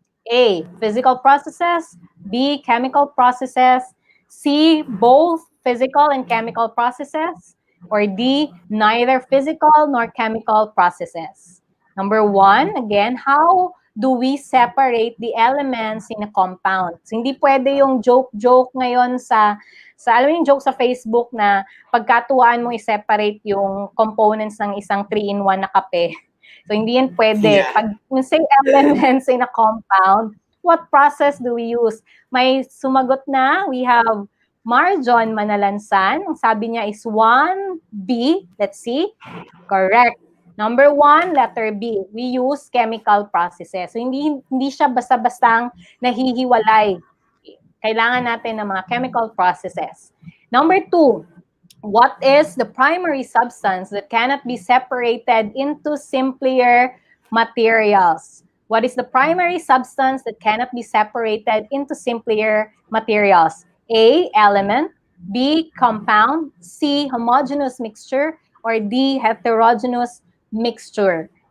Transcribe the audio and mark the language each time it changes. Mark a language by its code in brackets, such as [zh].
[en] A, physical processes, B, chemical processes, C, both physical and chemical processes, or D, neither physical nor chemical processes. Number 1, again, how do we separate the elements in a compound? [tl] So, hindi pwede yung joke ngayon alam mo yung joke sa Facebook na pagkatuwaan mo i-separate yung components ng isang 3-in-1 na kape. So, hindi yan pwede. Yeah. [en] Pag you say elements in a compound, what process do we use? [tl] May sumagot na. [en] We have Marjon Manalansan. [tl] Ang sabi niya [en] is 1B. Let's see. Correct. Number 1, letter B. We use chemical processes. [tl] So, hindi siya basta-bastang nahihiwalay. Kailangan natin ng mga chemical processes. [en] Number 2, what is the primary substance that cannot be separated into simpler materials? What is the primary substance that cannot be separated into simpler materials? A, element, B, compound, C, homogeneous mixture, or D, heterogeneous mixture.